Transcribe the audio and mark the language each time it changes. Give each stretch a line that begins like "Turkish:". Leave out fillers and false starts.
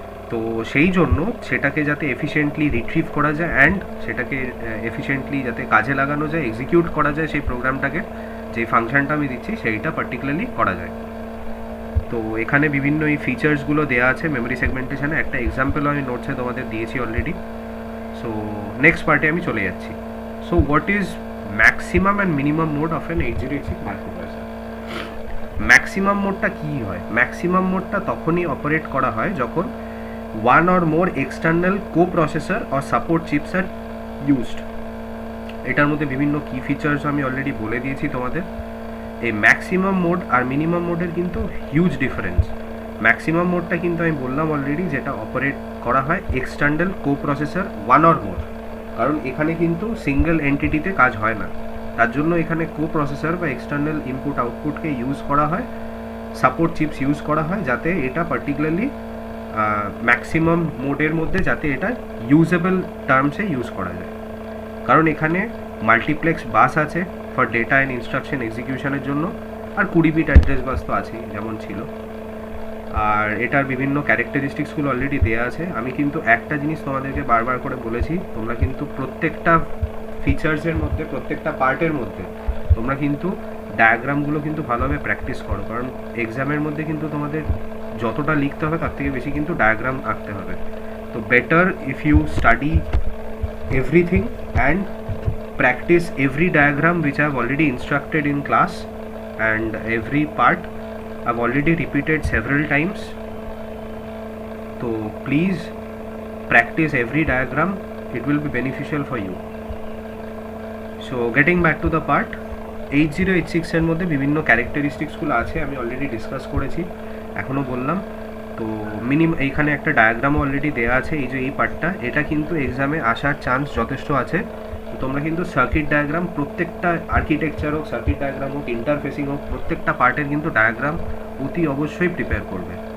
Bangla: তো সেই জন্য সেটাকে যাতে এফিশিয়েন্টলি রিট্রিভ করা যায় অ্যান্ড সেটাকে এফিশিয়েন্টলি যাতে কাজে লাগানো যায়, এক্সিকিউট করা যায় সেই প্রোগ্রামটাকে, যে ফাংশনটা আমি দিচ্ছি সেইটা পার্টিকুলারলি করা যায়। তো এখানে বিভিন্ন এই ফিচার্সগুলো দেওয়া আছে মেমোরি সেগমেন্টেশনে। একটা এক্সাম্পল আমি নোটসে তোমাদের দিয়েছি অলরেডি। সো নেক্সট পার্টে আমি চলে যাচ্ছি।
English: So what is maximum and minimum mode of an 8086 microprocessor?
Bangla: Maximum মোডটা কী হয়? ম্যাক্সিমাম মোডটা তখনই অপারেট করা হয় যখন
English: one or more external co-processor or support chips are used।
Bangla: এটার মধ্যে বিভিন্ন কি ফিচার্স আমি অলরেডি বলে দিয়েছি তোমাদের। এই ম্যাক্সিমাম মোড আর মিনিমাম মোডের কিন্তু হিউজ ডিফারেন্স। ম্যাক্সিমাম মোডটা কিন্তু আমি বললাম অলরেডি, যেটা অপারেট করা হয় এক্সটার্নাল কো-প্রসেসর ওয়ান অর মোর, কারণ এখানে কিন্তু সিঙ্গেল এন্টিটিতে কাজ হয় না, তার জন্য এখানে কো-প্রসেসর বা এক্সটার্নাল ইনপুট আউটপুটকে ইউজ করা হয়, সাপোর্ট চিপস ইউজ করা হয়, যাতে এটা পার্টিকুলারলি ম্যাক্সিমাম মোডের মধ্যে যাতে এটা ইউজেবল টার্মসে ইউজ করা যায়। কারণ এখানে মাল্টিপ্লেক্স বাস আছে ফর ডেটা অ্যান্ড ইনস্ট্রাকশন এক্সিকিউশনের জন্য, আর 20 বিট অ্যাড্রেস বাস তো আছেই যেমন ছিল। আর এটার বিভিন্ন ক্যারেক্টারিস্টিক্সগুলো অলরেডি দেওয়া আছে। আমি কিন্তু একটা জিনিস তোমাদেরকে বারবার করে বলেছি, তোমরা কিন্তু প্রত্যেকটা ফিচার্সের মধ্যে, প্রত্যেকটা পার্টের মধ্যে তোমরা কিন্তু ডায়াগ্রামগুলো কিন্তু ভালোভাবে প্র্যাকটিস করো, কারণ এক্সামের মধ্যে কিন্তু তোমাদের যতটা লিখতে হবে তার থেকে বেশি কিন্তু ডায়াগ্রাম আঁকতে হবে।
English: তো better if you study everything and practice every diagram which I have already instructed in class, and every part I've already repeated several times. So please practice every diagram, it will be beneficial for you. So getting back to the part,
Bangla: 8086 এর মধ্যে বিভিন্ন ক্যারেক্টারিস্টিক্সগুলো আছে, আমি already discuss করেছি, এখনও বললাম। তো এইখানে একটা ডায়াগ্রামও অলরেডি দেওয়া আছে, এই যে এই পার্টটা, এটা কিন্তু এক্সামে আসার চান্স যথেষ্ট আছে। তো তোমরা কিন্তু সার্কিট ডায়াগ্রাম, প্রত্যেকটা আর্কিটেকচার হোক, সার্কিট ডায়াগ্রাম হোক, ইন্টারফেসিং হোক, প্রত্যেকটা পার্টের কিন্তু ডায়াগ্রাম অতি অবশ্যই প্রিপেয়ার করবে।